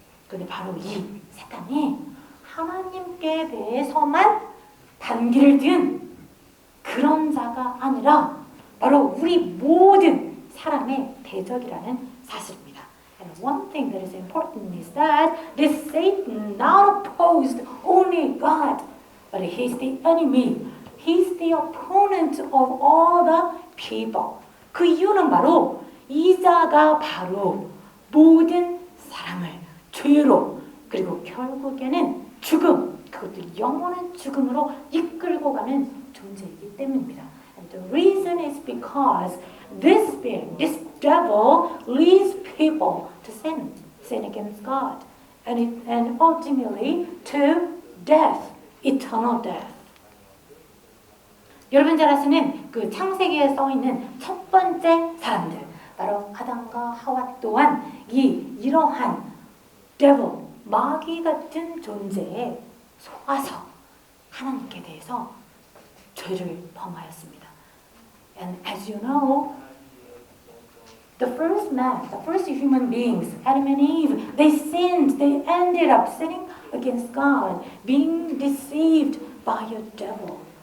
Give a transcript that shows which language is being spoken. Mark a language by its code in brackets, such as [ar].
[ko] 근데 바로 이 사탄이 하나님께 대해서만 반기를 든 그런 자가 아니라 바로 우리 모든 사람의 대적이라는 사실입니다. [en] And one thing that is important is that this Satan not opposed only God, but he's the enemy. He's the opponent of all the people. [ko] 그 이유는 바로 이 자가 바로 모든 사람을 죄로 그리고 결국에는 죽음, 그것도 영원한 죽음으로 이끌고 가는 존재이기 때문입니다. [en] And the reason is because this being, this devil leads people to sin against God, and ultimately to death, eternal death. [ko] 여러분 잘 아시는 그 창세기에 써 있는 첫 번째 사람들, 바로 아담과 하와 또한 이러한 devil, 마귀 같은 존재에 속아서 하나님께 대해서 죄를 범하였습니다. [en] And as you know, the first human beings, Adam and Eve, they sinned. They ended up sinning against God, being deceived by a devil.